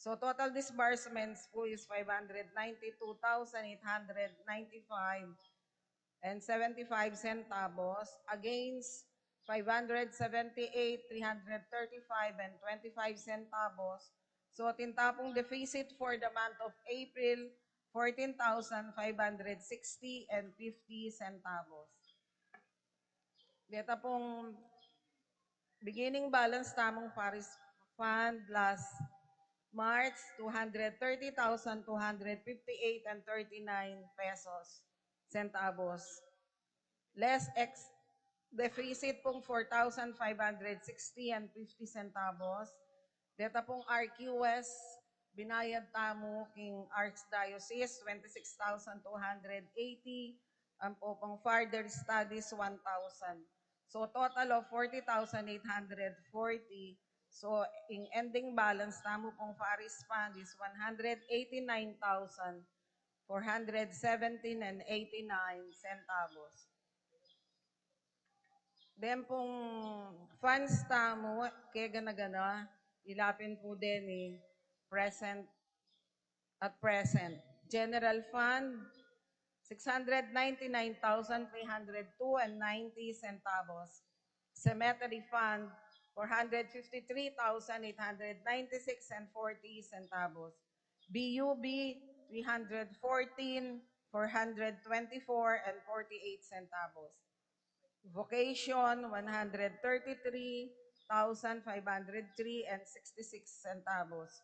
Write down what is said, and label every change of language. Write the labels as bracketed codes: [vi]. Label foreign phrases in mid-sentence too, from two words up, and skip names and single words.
[en] So total disbursements po is 592,895 and 75 centavos against 578,335 and 25 centavos. So tintapong deficit for the month of April, 14,560 and 50 centavos. [pam] Dito pong [en] beginning balance tamong Paris Fund last March, 230,258 and 39 pesos centavos. Less deficit pong 4,560 and 50 centavos. [pam] Deta pong RQS, binayad tamo king Archdiocese, 26,280. Ang po pong [en] further studies, [pam] 1,000. [en] So total of 40,840. So in ending balance, [pam] tamo pong [en] Paris Fund is 189,417 and 89 centavos. [pam] Then pong funds tamo, kaya gana-gana, ilapin po din ni present at present. [en] General Fund, 699,302 and 90 centavos. Cemetery Fund, 453,896 and 40 centavos. BUB, 314, 424 and 48 centavos. Vocation, 133,503 and 66 centavos.